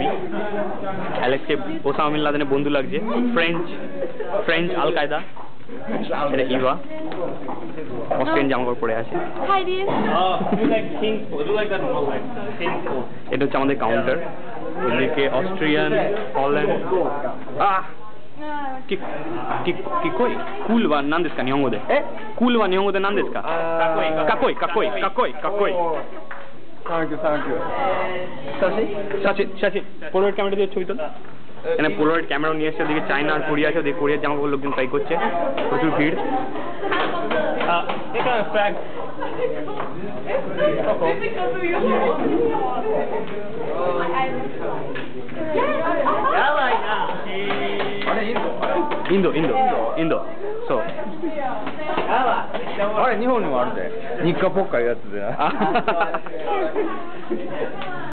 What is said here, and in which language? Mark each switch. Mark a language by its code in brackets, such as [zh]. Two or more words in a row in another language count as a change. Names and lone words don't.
[bn] অ্যালেক্সকে ওসামা বিন লাদেনের বন্ধু লাগছে। ফ্রেঞ্চ আল কায়দা। এটা ইভা অস্ট্রেলিয়ান জামাকাপড় পরে আছে। এটা হচ্ছে আমাদের কাউন্টার। এদিকে অস্ট্রিয়ান, হল্যান্ড। Kikoi? [ja] Cool は 何 です か 日本語 で? Cool は 日本語 で 何 です か? カコイ. [en] Thank you. [bn] Shashi. Polaroid camera দিয়ে ছবি তোল। এখানে পোলারয়েড ক্যামেরা নিয়ে এসে ওদিকে চায়না আর কোরিয়া আছে, ওদিকে কোরিয়ার জামাকাপড় লোকজন ট্রাই করছে, প্রচুর ভিড়। এখানে ফ্ল্যাগ インドそう。 [ja] あれ日本にもあるで。日課ポッカいうやつでな。